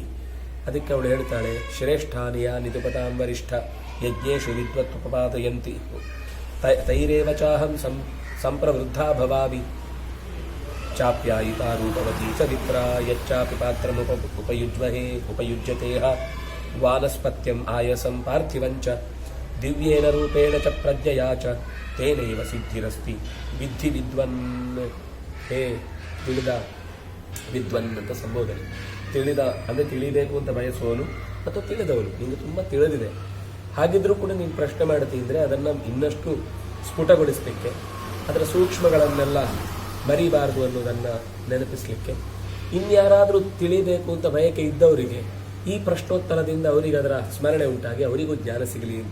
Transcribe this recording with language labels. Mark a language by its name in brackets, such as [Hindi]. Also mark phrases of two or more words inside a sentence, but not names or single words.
[Kannada] ಅದಕ್ಕೆ ಅವಳು ಹೇಳ್ತಾಳೆ, [Sanskrit] ಶ್ರೇಷ್ಠಾನಿಯ ನಿದುಪತಾಂ ವರಿಷ್ಠ ಯಜ್ಞೇಶು ವಿದ್ವತ್ಪಪಾದಯಂತಿ ತೈರೇವ ಚಾಹಂ ಸಂಪ್ರವೃದ್ಧಾ ಭವಾಮಿ ಚಾಪ್ಯಾಯಿತಾ ರೂಪವತಿ ಚರಿತ್ರ ಯಚ್ಚಾಪಿ ಪಾತ್ರಮುಪಯುಜ್ಯತೆ ವಾನಸ್ಪತ್ಯಂ ಆಯಸಂ ಪಾರ್ಥಿವಂಚ ದಿವ್ಯೇನ ರೂಪೇಣ ಚ ಪ್ರಜ್ಞಯಾ ಚ ತೇನೈವ ಸಿದ್ಧಿರಸ್ತಿ ವಿದ್ಧಿ ವಿದ್ವನ್. [Kannada] ಹೇ ತಿಳಿದ ವಿದ್ವನ್ ಅಂತ ಸಂಬೋಧನೆ. ತಿಳಿದ ಅಂದರೆ ತಿಳಿಬೇಕು ಅಂತ ಬಯಸುವವನು ಅಥವಾ ತಿಳಿದವನು, ನಿಮಗೆ ತುಂಬ ತಿಳಿದಿದೆ, ಹಾಗಿದ್ರೂ ಕೂಡ ನೀನು ಪ್ರಶ್ನೆ ಮಾಡ್ತಿದ್ರೆ ಅದನ್ನು ಇನ್ನಷ್ಟು ಸ್ಫುಟಗೊಳಿಸಲಿಕ್ಕೆ, ಅದರ ಸೂಕ್ಷ್ಮಗಳನ್ನೆಲ್ಲ ಮರಿಬಾರದು ಅನ್ನೋದನ್ನು ನೆನಪಿಸಲಿಕ್ಕೆ, ಇನ್ಯಾರಾದರೂ ತಿಳಿಬೇಕು ಅಂತ ಬಯಕೆ ಇದ್ದವರಿಗೆ ಈ ಪ್ರಶ್ನೋತ್ತರದಿಂದ ಅವರಿಗೆ ಅದರ ಸ್ಮರಣೆ ಉಂಟಾಗಿ ಅವರಿಗೂ ಜ್ಞಾನ ಸಿಗಲಿ ಅಂತ.